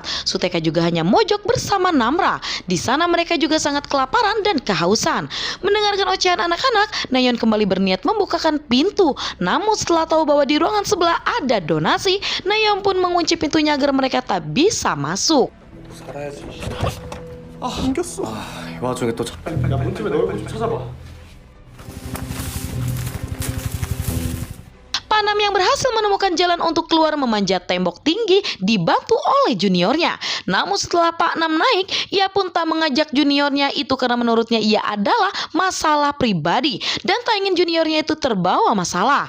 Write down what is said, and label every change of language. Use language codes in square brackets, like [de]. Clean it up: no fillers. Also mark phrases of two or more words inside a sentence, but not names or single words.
[id] Suteka juga hanya mojok bersama Namra. Di sana mereka juga sangat kelaparan dan kehausan. Mendengarkan ocehan anak-anak, Nayeon kembali berniat membukakan pintu. Namun setelah tahu bahwa di ruangan sebelah ada donasi, Nayeon pun mengunci pintunya agar mereka tak bisa masuk. [ko] 이 와중에 또 야, 문집에 너 얼굴 좀 찾아봐. [id] Panam yang berhasil menemukan jalan untuk keluar memanjat tembok tinggi dibantu oleh juniornya. Namun setelah Pak Nam naik, ia pun tak mengajak juniornya itu karena menurutnya ia adalah masalah pribadi dan tak ingin juniornya itu terbawa masalah.